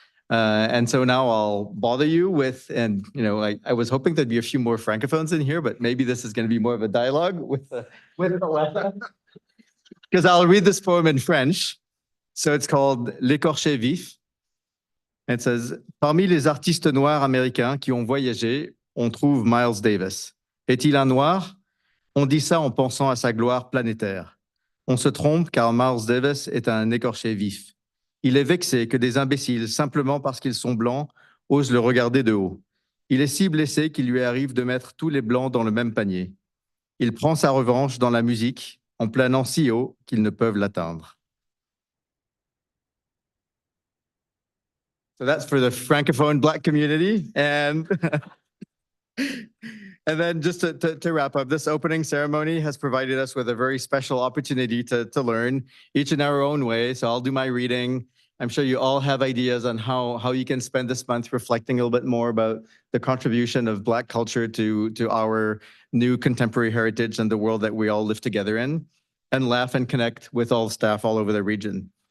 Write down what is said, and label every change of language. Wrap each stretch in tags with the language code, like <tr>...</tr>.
<en>And so now I'll bother you with, and I was hoping there'd be a few more Francophones in here, but maybe this is going to be more of a dialogue with Alana. Because I'll read this poem in French. So it's called L'écorché vif. It says,</en> <fr>parmi les artistes noirs américains qui ont voyagé, on trouve Miles Davis. Est-il un noir? On dit ça en pensant à sa gloire planétaire. On se trompe car Miles Davis est un écorché vif. Il est vexé que des imbéciles, simplement parce qu'ils sont blancs, osent le regarder de haut. Il est si blessé qu'il lui arrive de mettre tous les blancs dans le même panier. Il prend sa revanche dans la musique, en planant si haut qu'ils ne peuvent l'atteindre.</fr> <en>So that's for the Francophone Black community. And then just to wrap up, this opening ceremony has provided us with a very special opportunity to learn, each in our own way. So I'll do my reading. I'm sure you all have ideas on how you can spend this month reflecting a little bit more about the contribution of Black culture to our new contemporary heritage and the world that we all live together in, and laugh and connect with all staff all over the region.</en>